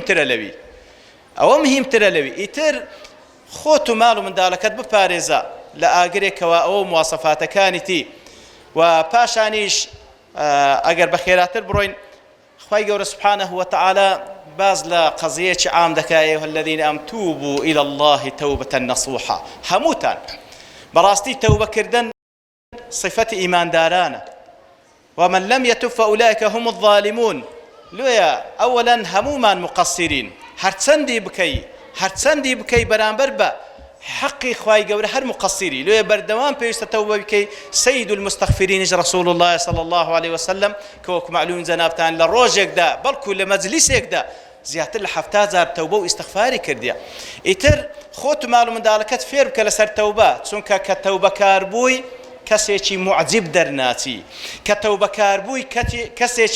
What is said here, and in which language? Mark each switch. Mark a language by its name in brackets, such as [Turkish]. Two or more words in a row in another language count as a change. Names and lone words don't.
[Central Kurdish] مهمترە لەوی ئیتر خۆت و ماڵ و منداڵەکەت بپارێزە لە ئاگرێکەوە ئەوە مواسەفاتەکانیتی و پاشانیش ئەگەر بە خێراتر بڕۆین خوای گەورە [Arabic] سبحانه وتعالى [Central Kurdish] باز لە قەزیەکی عام دەکا [Arabic] ئەیها الذین آمنوا توبوا إلى الله توبة نصوحا [Central Kurdish] هەمووتان بەڕاستی تەوبەکردن صفەتی ئیماندارانە [Arabic] ومن لم يتب فأولئك هم الظالمون [Central Kurdish] لويا أولا همومان مقصرين هەرچەندی بکەی بەرامبەر بە حقی خوای گەورە هەر مقصری لوێ بەردەوام پێویستە تەوبە بکەی سەید المستەغفرینش [Arabic] رسول الله صلى الله عليه وسلم [Central Kurdish] کە وەکو معلوم جەنابتان لە ڕۆژێکدا بەڵکو لە مەجلیسێکدا زیاتر لە 70 جار تەوبە و ئیستیغفاری کردیە ئیتر خۆت و ماڵ و منداڵەکەت فێر بکە لەسەر تەوبە چونکە کە تەوبەکار بووی کەسێکی معجب دەرناچی کە تەوبەکار بووی کەسێکی